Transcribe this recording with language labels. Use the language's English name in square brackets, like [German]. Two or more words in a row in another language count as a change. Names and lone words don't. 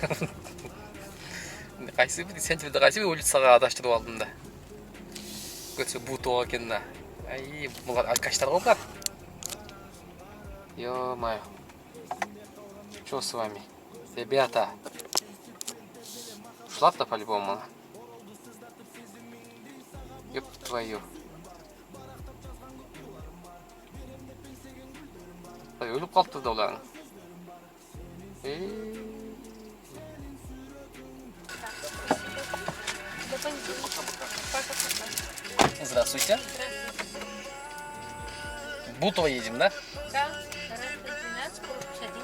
[Kyrgyz] Кайсы бир сентябрда кайсы бир улицага адаштырып алдым да. Көтсө Бутова экен да. Ай, булар алкаштар го булар. [Russian] Ё-моё. Что с вами? Ребята. Ушла-то по-любому. Ёп твою. [Kyrgyz] Өлүп калыпты да улар. [Russian] Здравствуйте. Бутово едем, да? Да, 12, корпус 1.